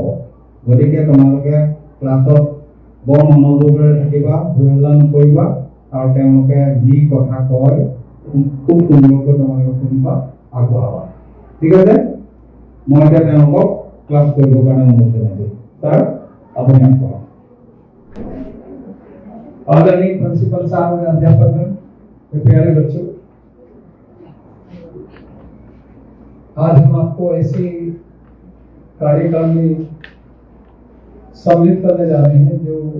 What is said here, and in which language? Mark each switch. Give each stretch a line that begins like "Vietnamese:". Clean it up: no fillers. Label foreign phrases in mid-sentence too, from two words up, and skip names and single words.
Assamese: গতিকে তোমালোকে ক্লাছত বৰ মনোযোগেৰে থাকিবা, ভুল নকৰিবা, আৰু তেওঁলোকে যি কথা কয় খুব সুন্দৰকৈ তোমালোকে শুনিবা, আগবঢ়াবা। ঠিক আছে? মই এতিয়া তেওঁলোকক ক্লাছ কৰিবৰ কাৰণে অনুৰোধ জনাইছোঁ। ছাৰ আপুনি আগবঢ়াওক।
Hindi: आदरणीय प्रिंसिपल साहब, अध्यापकगण, प्यारे बच्चों, आज हम आपको ऐसे कार्यक्रम में सम्मिलित करने जा रहे हैं जो